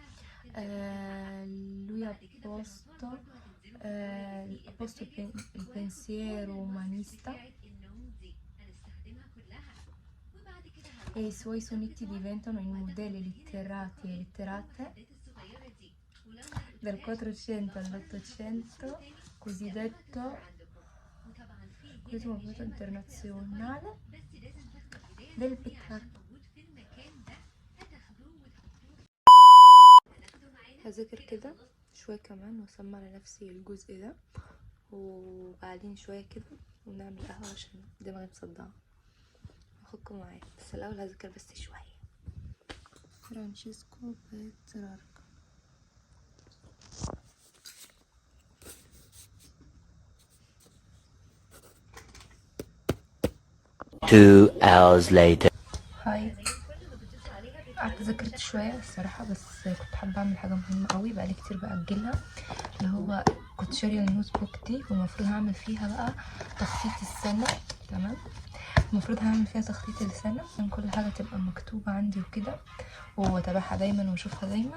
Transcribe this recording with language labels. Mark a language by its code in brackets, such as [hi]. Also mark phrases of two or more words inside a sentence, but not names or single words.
[it] Lui ha posto il pensiero umanista e i suoi sonetti diventano i modelli letterati e letterate dal 400 all'800, cosiddetto movimento internazionale del Petrarca. [ar] هذاكر كده شوية كمان واسمع لنفسي الجزء ده، وبعدين شوية كده ونعمل قهوة عشان دماغي مصدعة. هاخدكم معايا بس الأول هذاكر بس شوية. فرانشيسكو بيتراركا. [en] Two hours later. [ar] هاي، قعدت ذاكرت شوية الصراحة، بس كنت حابة أعمل حاجة مهمة قوي بقالي كتير بأجلها، اللي هو كنت شارية النوت بوك دي ومفروض هعمل فيها بقى تخطيط السنة. تمام، المفروض هعمل فيها تخطيط السنة عشان كل حاجة تبقى مكتوبة عندي وكده واتابعها دايما واشوفها دايما.